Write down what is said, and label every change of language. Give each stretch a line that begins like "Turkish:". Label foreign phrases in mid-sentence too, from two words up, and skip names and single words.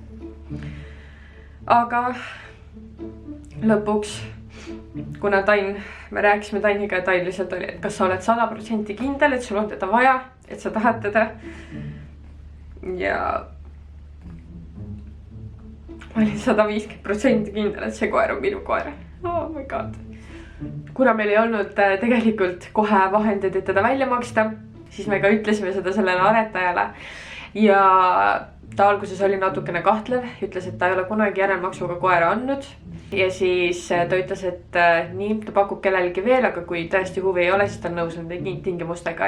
Estonian: Aga lõpuks, kuna me rääkisime Tainiga ja Tain lihtsalt oli, et kas sa oled 100% kindel, et sul on teda vaja, et sa tahad teda. Ja ma olin 150% kindel, et see koer on minu koer.
English: Oh my god.
Estonian: Kuna meil ei olnud tegelikult kohe vahendeid, et teda välja maksta, siis me ka ütlesime seda sellele aretajale. Ja ta alguses oli natukene kahtlev, ütles, et ta ei ole kunagi järelmaksuga koera andnud. Ja siis ta ütles, et nii, ta pakub kellelegi veel, aga kui tõesti huvi ei ole, siis ta on nõus nende tingimustega.